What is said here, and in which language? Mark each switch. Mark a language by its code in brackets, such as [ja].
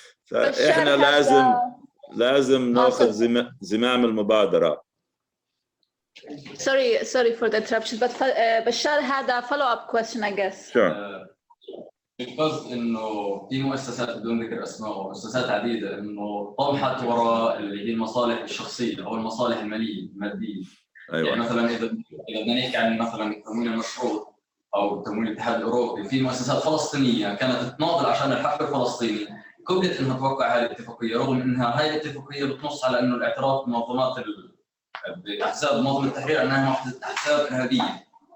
[ar] فإحنا لازم نأخذ زمام المبادرة. [en] Sorry for the interruption, but Bashar had a follow-up question, I guess. Sure. because [ar] انه في مؤسسات بدون ذكر اسماء مؤسسات عديده انه طمحت وراء اللي هي المصالح الشخصيه او المصالح الماديه. أيوة. يعني مثلا اذا بدنا نحكي عن مثلا التمويل المشروط او تمويل الاتحاد الاوروبي، في مؤسسات فلسطينيه كانت تناضل عشان الحق الفلسطيني، قبلت انها توقع هذه الاتفاقيه، رغم انها هاي الاتفاقيه بتنص على انه الاعتراف بمنظمات باحزاب منظمه التحرير انها احزاب ارهابيه.